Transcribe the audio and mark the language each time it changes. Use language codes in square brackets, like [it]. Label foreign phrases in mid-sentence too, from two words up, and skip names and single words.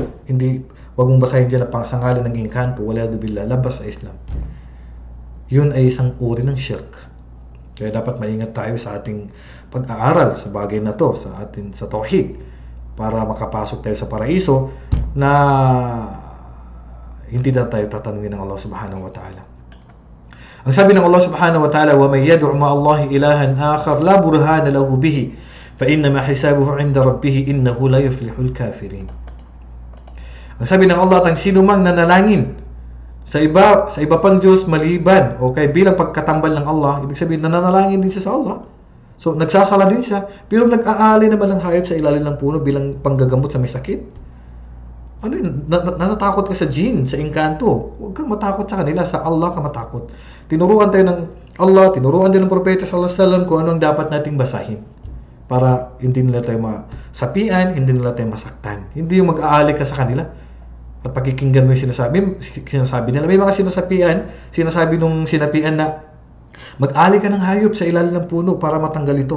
[tl] Hindi, wag mong basahin dyan ang pangasangalan ng engkanto, [ar] والعياذ بالله, [tl] labas sa Islam. Yun ay isang uri ng shirk. Kaya dapat maingat tayo sa ating pag-aaral sa bagay na to, sa tauhid, para makapasok tayo sa paraiso na hindi na tayo tatanungin ng Allah [ar] سبحانه وتعالى. [tl] Ang sabi ng Allah [ar] سبحانه وتعالى, وَمَنْ يَدْعُ مَعَ اللَّهِ إِلَهًا آخَرَ لَا بُرْهَانَ لَهُ بِهِ فَإِنَّمَا حِسَابُهُ عِنْدَ رَبِّهِ إِنَّهُ لَا يُفْلِحُ الْكَافِرِينَ. [tl] Ang sabi ng Allah, ang sino mang nanalangin sa iba pang Diyos maliban o kay bilang pagkatambal ng Allah, ibig sabihin nananalangin din siya sa Allah. So nagsasala din siya, pero nag-aali naman ng hayop sa ilalim ng puno bilang panggagamot sa may sakit. Ano yun? Natatakot ka sa jinn, sa engkanto. Huwag kang matakot sa kanila, sa Allah ka matakot. Tinuruan tayo ng Allah, tinuruan din ng Propeta [ar] صلى الله عليه وسلم [tl] kung ano ang dapat nating basahin para hindi nila tayo masapian, hindi nila tayo masaktan. Hindi yung mag-aali ka sa kanila at pakikinggan mo yung sinasabi nila. May mga sinasabi nung sinapian na mag-aali ka ng hayop sa ilalim ng puno para matanggal ito.